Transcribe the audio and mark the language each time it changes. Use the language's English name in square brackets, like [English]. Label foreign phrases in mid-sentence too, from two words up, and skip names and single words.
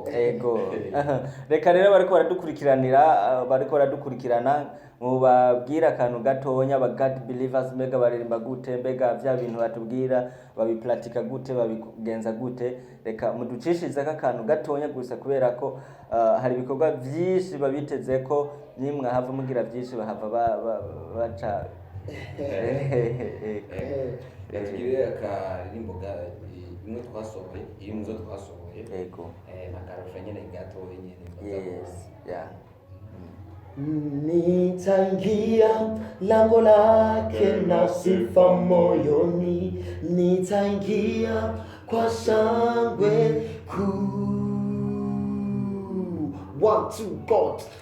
[Rundi] ego reka rero bariko baradukurikirana mubabwira akantu gatonya aba [English] God believers [Rundi] mbega baririmba gute mbega vya bintu batubwira babiplatika gute babigenza gute reka muducishize akantu gatonya gusa kubera ko hari ibikorwa vyinshi babiteze ko nimwe hava mugira vyinshi bahava baca tugire akaririmbo imwe twasohoye iri muzo twasohoye yego na karofanya nyene gatoye nyene [English] yes yeah [Swahili] Nitaingia lango lake na sifa moyoni, nitaingia kwa shangwe kuu. [English] 1, 2, God.